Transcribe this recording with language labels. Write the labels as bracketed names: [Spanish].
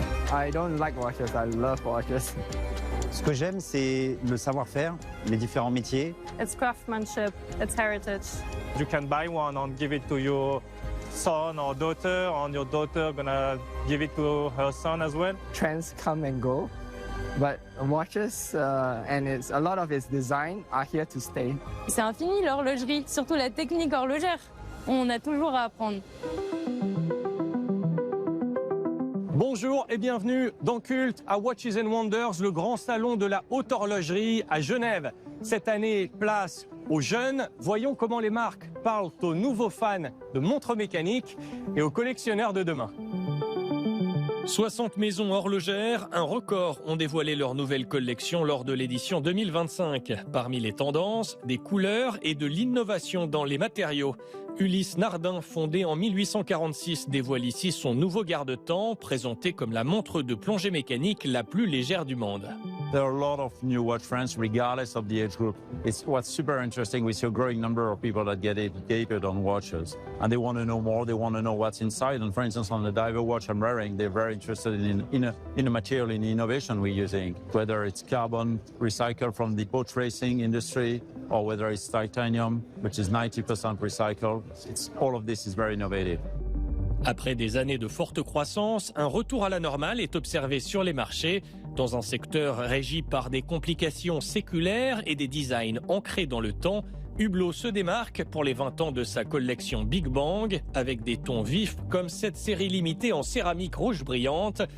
[English] I don't like watches, I love watches. [French] Ce que j'aime, c'est le savoir-faire, les différents métiers. [English] It's craftsmanship, it's heritage. You can buy one and give it to your son or daughter, and your daughter gonna give it to her son as well. Trends come and go, but watches and a lot of its design are here to stay. [French] C'est infini l'horlogerie, surtout la technique horlogère. On a toujours à apprendre. Bonjour et bienvenue dans Culte à Watches and Wonders, le grand salon de la haute horlogerie à Genève. Cette année, place aux jeunes. Voyons comment les marques parlent aux nouveaux fans de montres mécaniques et aux collectionneurs de demain. 60 maisons horlogères, un record, ont dévoilé leur nouvelle collection lors de l'édition 2025. Parmi les tendances, des couleurs et de l'innovation dans les matériaux. Ulysse Nardin, fondé en 1846, dévoile ici son nouveau garde-temps, présenté comme la montre de plongée mécanique la plus légère du monde. [English] There are a lot of new watch trends regardless of the age group. It's what's super interesting. We see a growing number of people that get educated on watches and they want to know more. They want to know what's inside. And for instance, on the diver watch I'm wearing, they're very interested in the material, in the innovation we're using, whether it's carbon recycled from the boat racing industry or whether it's titanium, which is 90% recycled. All of this is very innovative. [French] Après des années de forte croissance, un retour à la normale est observé sur les marchés, dans un secteur régi par des complications séculaires et des designs ancrés dans le temps. Hublot se démarque pour les 20 ans de sa collection Big Bang, avec des tons vifs comme cette série limitée en céramique rouge brillante.